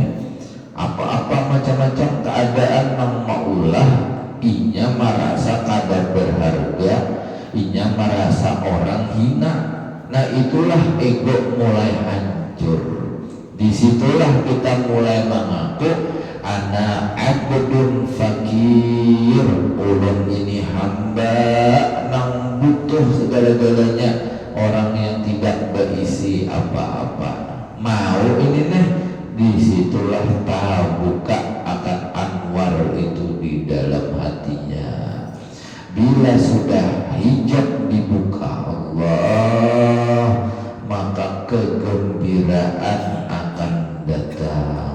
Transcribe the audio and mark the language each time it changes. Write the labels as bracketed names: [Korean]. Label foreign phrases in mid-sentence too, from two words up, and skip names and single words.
[Banjar] Apa-apa macam-macam keadaan nang maulah, inya merasa kadar berharga, inya merasa orang hina. [Indonesian] Nah itulah ego mulai hancur. Disitulah kita mulai mengaku [Arabic] أنا عبد فقير, [Indonesian] ulun ini hamba nang butuh segala-galanya, orang yang tidak berisi apa-apa. Mau ini nih, disitulah buka akan Anwar itu di dalam hatinya. Bila sudah hijab dibuka Allah, maka kegembiraan akan datang.